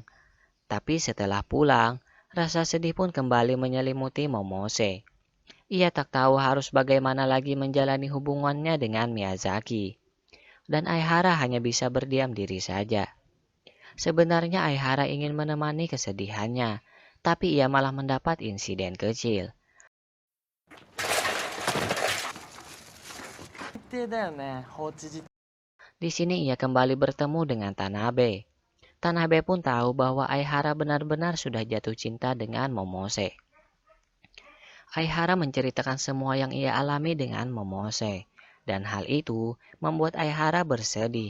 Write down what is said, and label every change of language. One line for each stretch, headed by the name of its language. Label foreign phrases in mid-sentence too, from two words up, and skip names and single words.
Indonesian: Tapi setelah pulang, rasa sedih pun kembali menyelimuti Momose. Ia tak tahu harus bagaimana lagi menjalani hubungannya dengan Miyazaki. Dan Aihara hanya bisa berdiam diri saja. Sebenarnya Aihara ingin menemani kesedihannya, tapi ia malah mendapat insiden kecil.
Japanese: 最低だよね、放置自
Indonesian: Di sini ia kembali bertemu dengan Tanabe. Tanabe pun tahu bahwa Aihara benar-benar sudah jatuh cinta dengan Momose. Aihara menceritakan semua yang ia alami dengan Momose. Dan hal itu membuat Aihara bersedih.